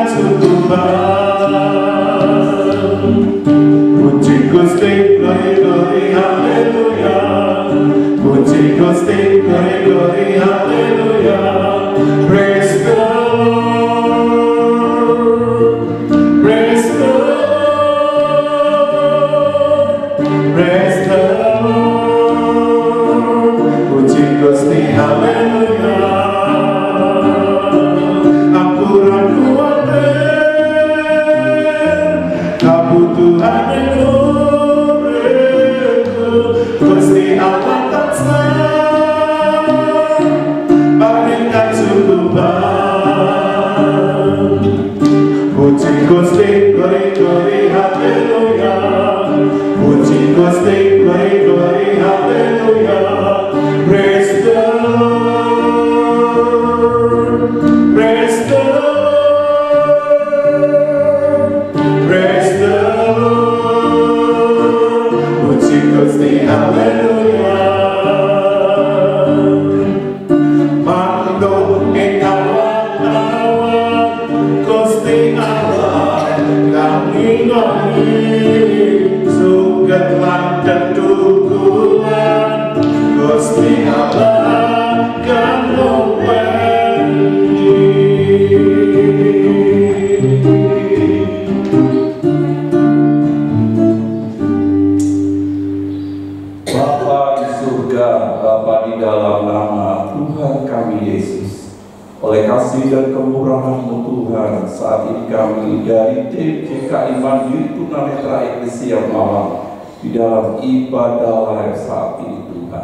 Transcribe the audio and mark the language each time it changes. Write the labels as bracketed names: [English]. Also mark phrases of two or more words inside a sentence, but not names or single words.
[Javanese] kacukupan Puji Gusti glori haleluya Puji Gusti glori haleluya [English] Praise the Lord Praise the Lord Praise the Lord [Javanese] Puji Gusti haleluya aku ora kuwatir kabutuhan ning uripku Gusti Allah tansah paring kacukupan Puji Gusti glori haleluya Puji Gusti glori haleluya [English] Praise the Lord Praise the Lord Praise the [Javanese] Lord Puji Gusti haleluya manuk ing awan-awan Gusti Allah kang ngingoni suket lan tetukulan Gusti Allah kang ngopeni [Indonesian] Bapa di surga, Bapa di dalam nama Tuhan kami Yesus, oleh kasih dan kemurahan-Mu Tuhan, saat ini kami dari tim GKI Mandiri Tunanetra Eklesia Malang di dalam ibadah live saat ini Tuhan.